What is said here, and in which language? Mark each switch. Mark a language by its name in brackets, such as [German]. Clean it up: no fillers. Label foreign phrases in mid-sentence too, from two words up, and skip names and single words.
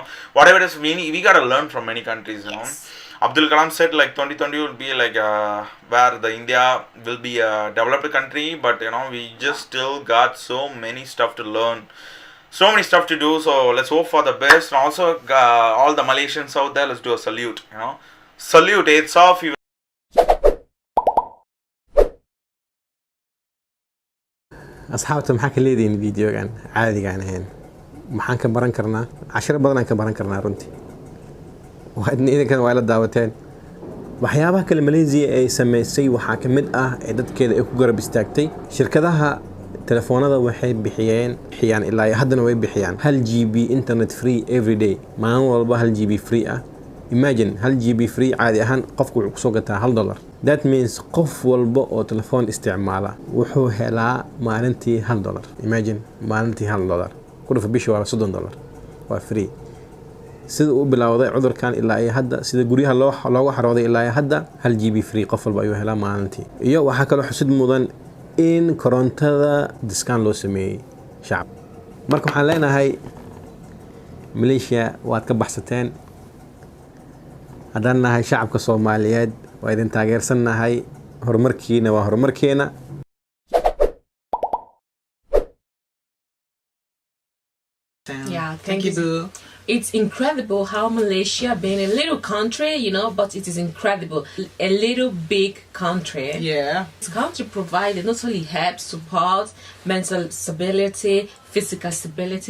[English] Whatever it is, we gotta learn from many countries, you know. Abdul Kalam said like 2020 will be like where the India will be a developed country, but you know, we just still got so many stuff to learn. So many stuff to do, so let's hope for the best. And also, all the Malaysians out there, let's do a salute, you know. Salute, it's off. [Somali] أصحابته maxaa ka leedihiin videogan caadiga aan ahayn maxaan ka baran karnaa casharo badan aan ka baran karnaa runtii idinkan waa la daawateen waxyaabaha kale Malaysia ay sameysay waxaa ka mid ah ee dadkeeda ay ku garab istaagtay shirkadaha telefoonada waxay bixiyaan ilaa haddana way bixiyaan [English] 1 GB internet free every day [Somali] maalin walba 1 GB free ah imagine 1 GB free caadi ahaan qofku wuxuu ku soo gataa $1 [English] that means [Somali] qof walba oo telefoon isticmaala wuxuu helaa maalintii $1 imagine maalintii $1 ku dhafa bishii waa $30 waa free sida uu bilowday cudurkan ilaa ay hadda sida guriyaha loogu xarooday ilaa ay hadda 1 GB free qof walba ayuu helaa maalintii iyo waxa kale xusid mudan in korontada discount loo sameeyay shacab marka waxaan leenahay Malaysia waad ka baxsateen haddaan nahay shacabka Soomaaliyeed waa idin taageersannahay horumarkiina waa horumarkeena [English] Yeah, thank you, Boo. It's incredible how Malaysia, being a little country, you know, but it is incredible. A little big country. Yeah. This country provided not only help, support, mental stability, physical stability,